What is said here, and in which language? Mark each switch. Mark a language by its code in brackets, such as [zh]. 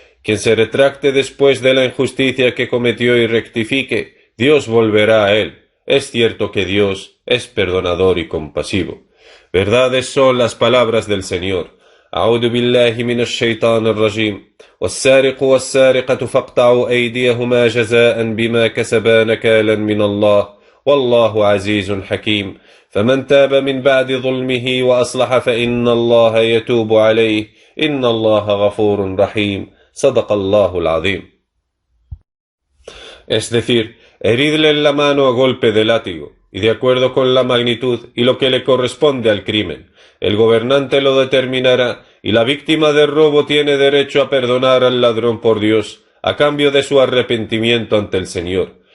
[es] Quien se retracte después de la injusticia que cometió y rectifique, Dios volverá a él. Es cierto que Dios es perdonador y compasivo. Verdades son las palabras del Señor. [ar] أعوذ بالله من الشيطان الرجيم والسارق والسارقة فاقطعوا أيديهما جزاء بما كسبا نكالا من الله والله عزيز حكيم فمن تاب من بعد ظلمه وأصلح فإن الله يتوب عليه إن الله غفور رحيم صدق الله العظيم. [es] Es decir, heridle en la mano a golpe de látigo, y de acuerdo con la magnitud y lo que le corresponde al crimen. El gobernante lo determinará, y la víctima del robo tiene derecho a perdonar al ladrón por Dios, a cambio de su arrepentimiento ante el Señor.